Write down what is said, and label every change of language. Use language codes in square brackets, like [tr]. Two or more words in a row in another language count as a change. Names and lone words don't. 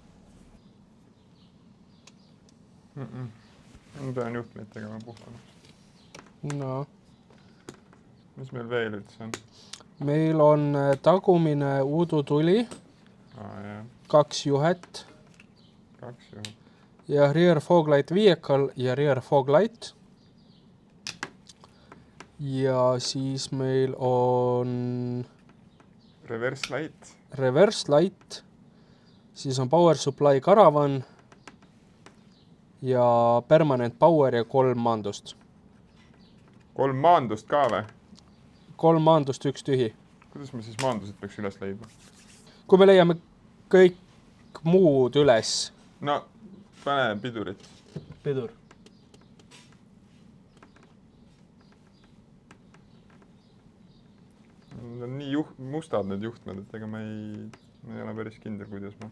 [et] Ma pean juhtmeid tegema puhtamaks. No. Mis meil veel üldse on? Meil on tagumine udutuli. 2 juhet. 2 juhet. Ja [en] rear fog light vehicle [et] ja [en] rear fog light. [et] Ja siis meil on... [en] Reverse light. Reverse light. [et] Siis on [en] power supply caravan. [et] Ja [en] permanent power [et] ja 3 maandust. 3 maandust ka või? 3 maandust, 1 tühi. Kuidas me siis maandused peaks üles leidma? Kui me leiame kõik muud üles. No, pane pidurit. Pidur. Need on nii mustad need juhtmed, et ega ma ei ole päris kindel, kuidas ma...